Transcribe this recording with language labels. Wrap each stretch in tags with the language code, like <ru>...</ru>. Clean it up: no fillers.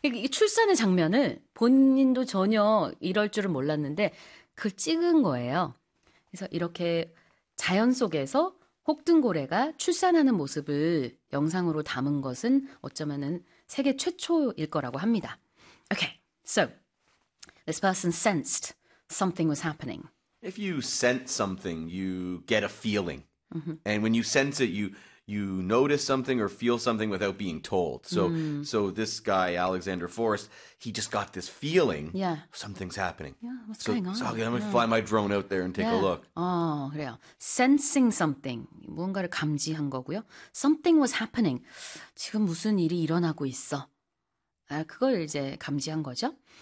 <ko>출산의 장면을 본인도 전혀 이럴 줄은 몰랐는데 그걸 찍은 거예요. 그래서 이렇게 자연 속에서 혹등고래가 출산하는 모습을 영상으로 담은 것은 어쩌면은 세계 최초일 거라고 합니다.</ko> <en>Okay, so this person sensed something was happening. If you sense something, you get a feeling. And when you sense it, you notice something or feel something without being told. So this guy, Alexander Forrest, he just got this feeling something's happening. What's So, going on? okay, I'm gonna fly my drone out there and take a look.</en> <ko>그래요.</ko> <en>Sensing something.</en> <ko>무언가를 감지한 거고요.</ko> <en>Something was happening.</en> <ko>지금 무슨 일이 일어나고 있어. 아, 그걸 이제 감지한 거죠.</ko>